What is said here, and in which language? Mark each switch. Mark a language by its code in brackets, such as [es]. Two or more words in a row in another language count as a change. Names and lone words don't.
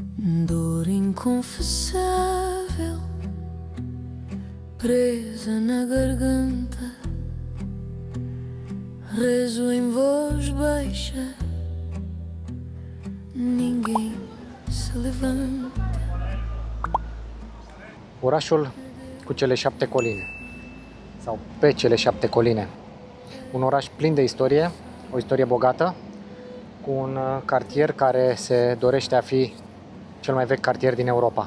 [pt] Dor inconfessável, presa na garganta, rezo em voz baixa, ninguém se levanta. [ro] Orașul cu cele 7 coline, sau pe cele 7 coline. Un oraș plin de istorie, o istorie bogată, cu un cartier care se dorește a fi cel mai vechi cartier din Europa.